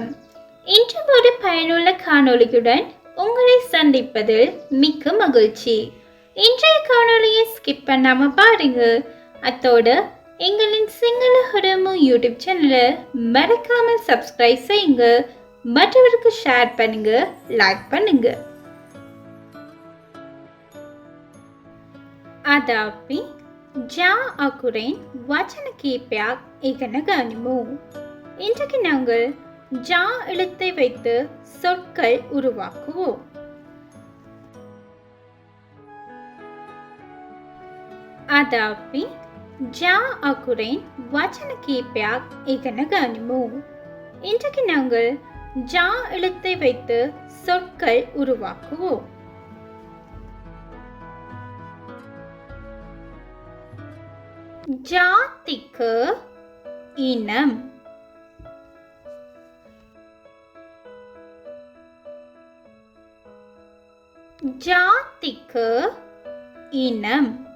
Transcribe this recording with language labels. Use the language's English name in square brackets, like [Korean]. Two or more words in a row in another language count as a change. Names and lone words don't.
[Tamil] இன்று ஒரு பயனுள்ள காணொளியுடன் உங்களை சந்திப்பதில் மிக்க மகிழ்ச்சி. இன்றைய காணொளியை ஸ்கிப் பண்ணாம பாருங்க. அத்தோடு எங்களின் சிங்கள ஹுரமு யூடியூப் சேனலை மறக்காமல் சப்ஸ்கிரைப் செய்யுங்க, மற்றவருக்கு ஷேர் பண்ணுங்க, லைக் பண்ணுங்க. [Sinhala] අදාපි ජා අකුරෙන් වචන කීපයක් ඉගෙන ගනිමු. [Tamil] இன்றைக்கு நாங்கள் ஜா எழுத்தை வைத்து சொற்கள் உருவாக்குவோம். [Sinhala] අදාපි ජා අකුරෙන් වචන කීපයක් ඉගෙන ගනිමු. [Tamil] இன்றைக்கு நாங்கள் ஜா எழுத்தை வைத்து சொற்கள் உருவாக்குவோம். ஜாதிக இனம். ஜாதிக இனம்.